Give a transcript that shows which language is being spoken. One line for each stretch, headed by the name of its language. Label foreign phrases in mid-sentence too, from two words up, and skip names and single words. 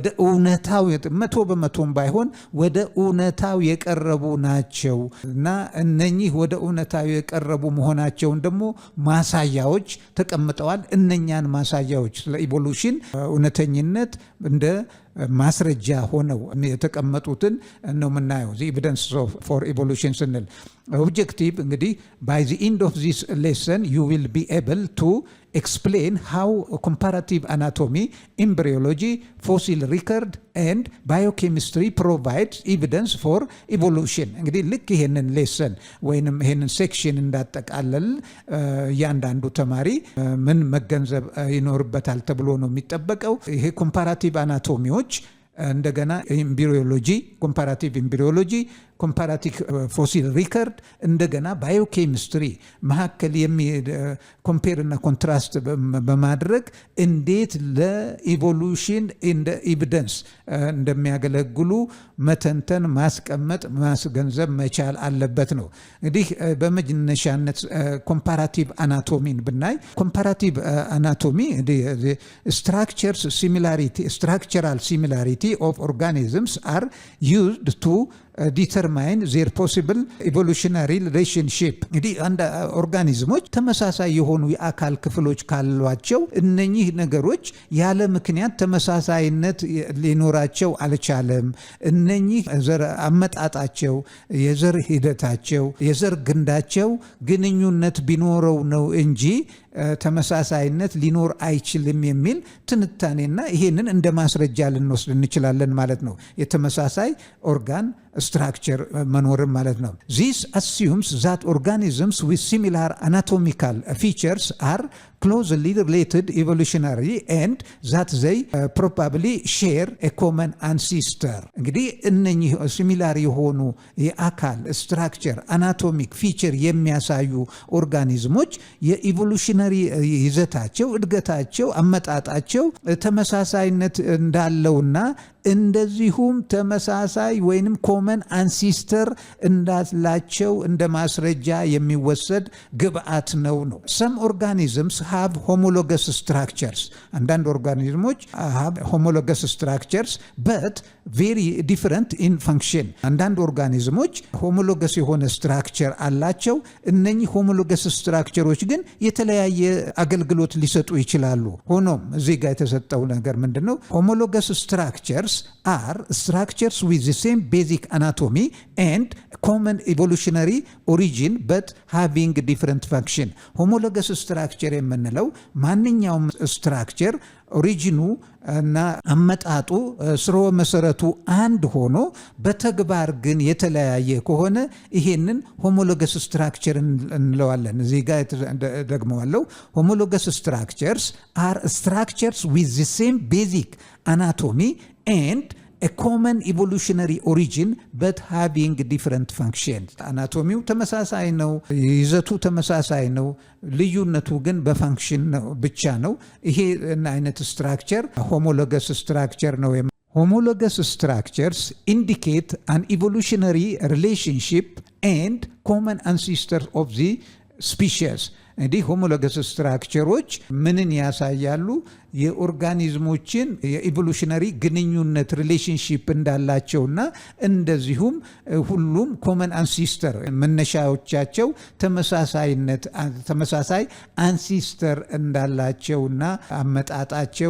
Amharic: እውነታው 100% ባይሆን ወደ እውነታው የቀረቡ ናቸው እና እነኚህ ወደ እውነታው የቀረቡ መሆናቸውን ደግሞ ማሳያዎች ተቀምጠዋል። እነኛን ማሳያዎች ስለ ኢቮሉሽን እውነተኝነት እንደ ማስረጃ ሆነው የተቀመጡትን ነው የምናየው።
English: evidence for evolution
Amharic: ስንል ኦብጀክቲቭ እንግዲህ
English: by the end of this lesson you will be able to explain how comparative anatomy, embryology, fossil record and biochemistry provides evidence for evolution።
Amharic: እንግዲህ ልክ ይሄንን ሌሰን ወይንም ይሄንን ሴክሽን እንዳጠቃለል እያንዳንዱ ተማሪ ምን መገንዘብ ይኖርበታል ተብሎ ነው የሚጠበቀው። ይሄ
English: comparative anatomies
Amharic: እንደገና
English: embryology, comparative embryology, comparative fossil record፣
Amharic: እንደገና ባዮኬሚስትሪ መካከል ኮምፔር እና ኮንትራስት በማድረግ እንዴት ለኢቮሉሽን እንደ ኤቪደንስ እንደሚያገለግሉ መተንተን፣ ማስቀመጥ፣ ማስገንዘብ መቻል አለበት ነው። እንግዲህ በመነሻነት
English: comparative anatomy
Amharic: ብናይ
English: comparative anatomy structural similarity of organisms are used to determine their possible evolutionary relationship።
Amharic: እንግዲህ አንድ ኦርጋኒዝሞች ተመሳሳይ የሆኑ የአካል ክፍሎች ካሏቸው እነኚህ ነገሮች ያለ ምክንያት ተመሳሳይነት ሊኖራቸው አልቻለም። እነኚህ ዘር አመጣጣቸው፣ የዘር ሂደታቸው፣ የዘር ግንዳቸው ግንኙነት ቢኖረው ነው እንጂ ተመሳሳይነት ሊኖር አይችልም የሚል ትንታኔና ይሄንን እንደ ማስረጃ ልንወስድ እንችላለን ማለት ነው። የተመሳሳይ ኦርጋን
English: structure
Amharic: መኖርም ማለት ነው።
English: This assumes that organisms with similar anatomical features are closely related evolutionary and that they probably share a common ancestor።
Amharic: እንግዲህ እነኚህ ሲሚላር የሆኑ የአካል
English: structure anatomic feature
Amharic: የሚያሳዩ ኦርጋኒዝሞች የኢቮሉሽነሪ ይዘታቸው፣ እድገታቸው፣ አመጣጣቸው ተመሳሳይነት እንዳለውና እንደዚሁም ተመሳሳይ ወይንም
English: common ancestor
Amharic: እንዳላቸው እንደ ማስረጃ የሚወሰድ ግብአት ነው።
English: Some organisms have homologous structures።
Amharic: አንዳንድ ኦርጋኒዝሞች
English: have homologous structures but very different in function።
Amharic: አንዳንድ ኦርጋኒዝሞች ሆሞሎገስ የሆነ ስትራክቸር አላቸው። እነኚህ ሆሞሎገስ ስትራክቸሮች ግን የተለያየ አገልግሎት ሊሰጡ ይችላሉ። ሆኖም እዚህ ጋር የተሰጠው ነገር ምንድነው?
English: homologous structures are structures with the same basic anatomy and common evolutionary origin but having different function. homologous structure
Amharic: የምንለው ማንኛውም ስትራክቸር ኦሪጂኑ እና አመጣጡ ስርወ መሰረቱ አንድ ሆኖ በተግባር ግን የተለያየ ከሆነ ይሄንን
English: homologous structure
Amharic: እንለዋለን። እዚህ ጋር ደግመዋለሁ።
English: homologous structures are structures with the same basic anatomy and a common evolutionary origin but having different functions.
Amharic: አናቶሚው ተመሳሳይ ነው፣ ይዘቱ ተመሳሳይ ነው፣ ልዩነቱ ግን በፋንክሽን ብቻ ነው። ይሄ አይነት
English: structure homologous structure
Amharic: ነው።
English: homologous structures indicate an evolutionary relationship and common ancestors of the species.
Amharic: እንዲህ
English: homologous structures
Amharic: ምንን ያሳያሉ? የኦርጋኒዝሞችን የኢቮሉሽነሪ ግንኙነት ሪሌሽንሺፕ እንዳላቸውና እንደዚሁም ሁሉም
English: common ancestor
Amharic: መነሻዎቻቸው ተመሳሳይ አንሲስተር እንዳላቸውና አመጣጣቸው